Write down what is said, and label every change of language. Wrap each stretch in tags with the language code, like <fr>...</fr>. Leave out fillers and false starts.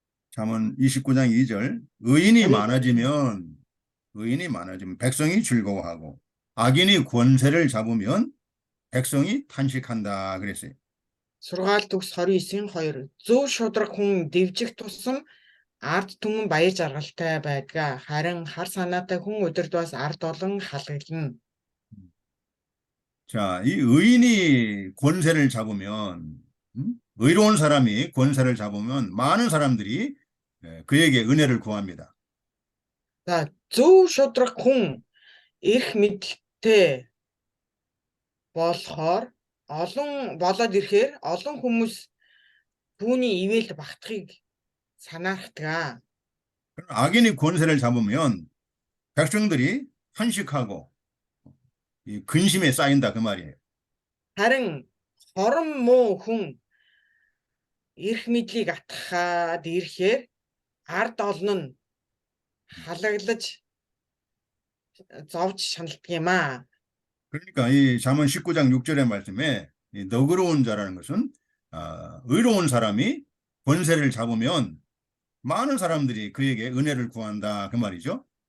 <ko>잠언 29장 2절 의인이 많아지면 백성이 즐거워하고 악인이 권세를 잡으면 백성이 탄식한다 그랬어요.</ko> <mn>Сургаал төгс 29:2. Зөв шударга хүн дэвжих тусам ард түмэн баяр жаргалтай байдгаа. Харин хар санаатай хүн өдөрт бас ард олон халаглана.</mn> <ko>자, 이 의인이 권세를 잡으면 의로운 사람이 권세를 잡으면 많은 사람들이 그에게 은혜를 구합니다.</ko> <mn>За зөв шударга хүн эрх мэдэлтэй болохоор болоод ирэхээр олон хүмүүс түүний ивэлд багтахыг санаарахтгаа.</mn> <ko>악인이 권세를 잡으면 백성들이 탄식하고 이 근심에 쌓인다 그 말이에요.</ko> <mn>Харин хорон муу хүн эрх мэдлийг атгахад ирэхээр ард олон нь халаглаж зовж шаналдаг юм аа.</mn> <ko>그러니까 이 잠언 19장 6절의 말씀에 이 너그러운 자라는 것은 의로운 사람이 권세를 잡으면 많은 사람들이 그에게 은혜를 구한다 그 말이죠.</ko>